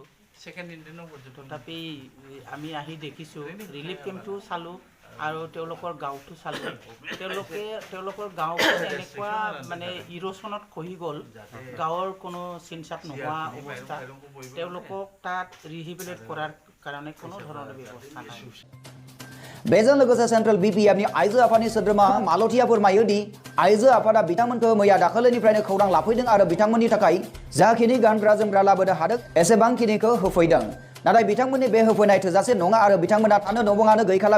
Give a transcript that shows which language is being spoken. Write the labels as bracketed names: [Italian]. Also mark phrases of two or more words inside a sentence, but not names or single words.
[Assamese] তথাপি আমি আহি দেখিছোঁ, ৰিলিফ কেম্পটো চালোঁ আৰু তেওঁলোকৰ গাঁৱটো চালোঁ। তেওঁলোকৰ গাঁওখন এনেকুৱা মানে ইৰোশ্যনত খহি গ'ল, গাঁৱৰ কোনো চিনচাপ নোহোৱা অৱস্থা। তেওঁলোকক তাত ৰিহেবিলিটেট কৰাৰ কাৰণে কোনো ধৰণৰ ব্যৱস্থা নাই। [Bodo] बेजों लोगोसे सेन्ट्रेल BPFनि आइजो आफादनि सोद्रोमा मालथिया फोरमायोदि आइजो आफादा बिथांमोनखौ मैया दाखालिनिफ्रायनो खौरां लाफैदों आरो बिथांमोननि थाखाय जाखिनि गानग्रा जोमग्रा लाबोनो हादों एसेबांखिनिखौ होफैदों। नाथाय बिथांमोननि बे होफैनाय थोजासे नङा आरो बिथांमोना थानो न'बाङानो गैखाला।